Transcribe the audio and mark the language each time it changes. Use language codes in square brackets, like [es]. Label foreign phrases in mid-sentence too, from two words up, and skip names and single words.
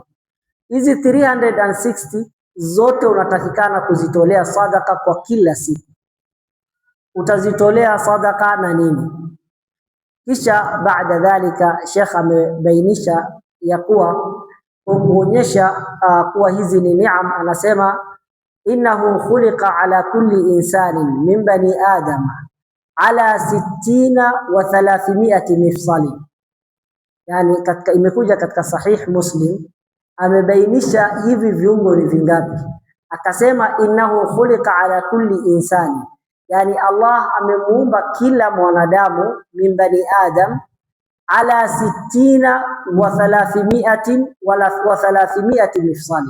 [sw] Hizi 360 zote unatakikana kuzitolea sadaka kwa kila siku. Utazitolea sadaka na nini? Kisha baada dhalika Sheikh amebainisha ya kuwa kuonyesha kuwa hizi ni neema. [ar] Anasema إنه خلق على كل إنسان من بني آدم على 60 و300 مفصل. [sw] Yani katika imekuja katika Sahih Muslim amebainisha hivi viungo ni vingapi. [ar] Akasema إنه خلق على كل إنسان, [sw] yani Allah amemuumba kila mwanadamu [ar] من بني آدم على 60 و300 مفصل.